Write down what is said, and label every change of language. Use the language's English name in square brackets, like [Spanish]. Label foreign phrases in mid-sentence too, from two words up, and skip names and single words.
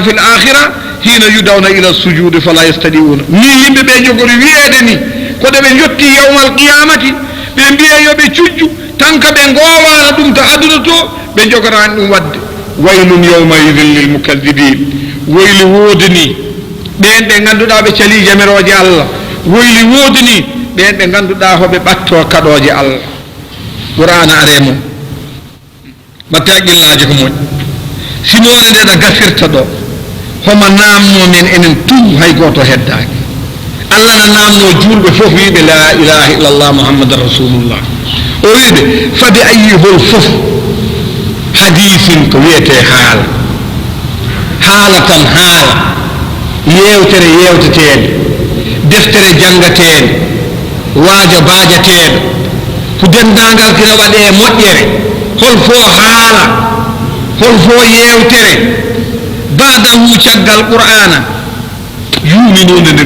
[Arabic] في الآخرة حين يدعون إلى السجود فلا يستطيعون [Fula] ni yimɓeɓe jogori wiyede ni koɗe ɓe jotti [Arabic] يوم القيامة [Fula] ɓe mbiya yoɓe cujju tan ka ɓe gowano ɗum to aduna to ɓe jogorani ɗum wadde [Arabic] ويل يومئذ للمكذبين [Fula] woyli woodi ni ɓen ɓe ganduɗa ɓe cali jamiroje allah woyli woodi ni ɓen ɓe ganduɗa hoɓe ɓatto kaɗoje allah qur'ana are mum batte haqqillaji ko moƴ simore nde ɗo gasirta ɗo homo namno men enen tum hay goto heddaki allah no namno julɓe fof wiɓe [Arabic] لا إله إلا الله محمد رسول الله [Fula] o wiɓe fabi ayyihol fof hadisin ko wiyete haala haala tan haala yewtere yewteteɗe deftere jangateɗe waajo baajateɗo ko dendagal kino waɗe e moƴƴere hol fo haala hol fo yewtere badahu caggal qur'ana yuminode nde